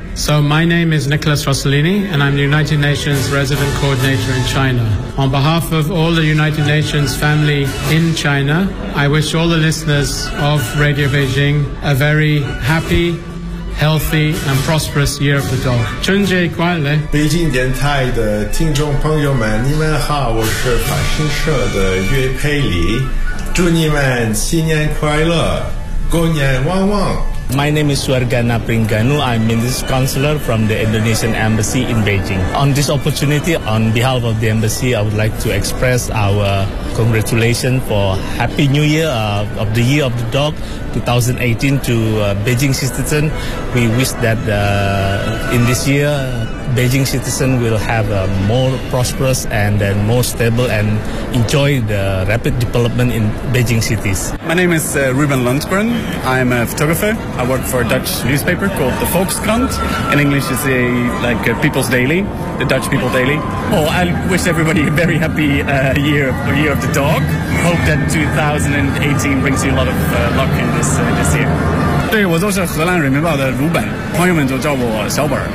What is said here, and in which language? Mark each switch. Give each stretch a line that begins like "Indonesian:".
English: So my name is Nicholas Rossellini, and I'm the United Nations Resident Coordinator in China. On behalf of all the United Nations family in China, I wish all the listeners of Radio Beijing a very happy, healthy, and prosperous Year of the Dog.
Chinese: 春节快乐！北京电台的听众朋友们，你们好，我是法新社的岳佩里，祝你们新年快乐，狗年旺旺。
English: My name is Suargana Pringanu. I'm Minister Counselor from the Indonesian Embassy in Beijing. On this opportunity, on behalf of the Embassy, I would like to express our congratulations for Happy New Year of the Year of the Dog 2018 to Beijing citizen. We wish that in this year, Beijing citizen will have a more prosperous and then more stable and enjoy the rapid development in Beijing cities. My name is Ruben Lundgren. I'm a photographer. I work for a Dutch newspaper called the Volkskrant. In English, it's a People's Daily, the Dutch People Daily. Well, I wish everybody a very happy year of the dog. Hope that 2018 brings you a lot of luck in this year.
Chinese: 对，我就是荷兰人民报的卢本，朋友们就叫我小本。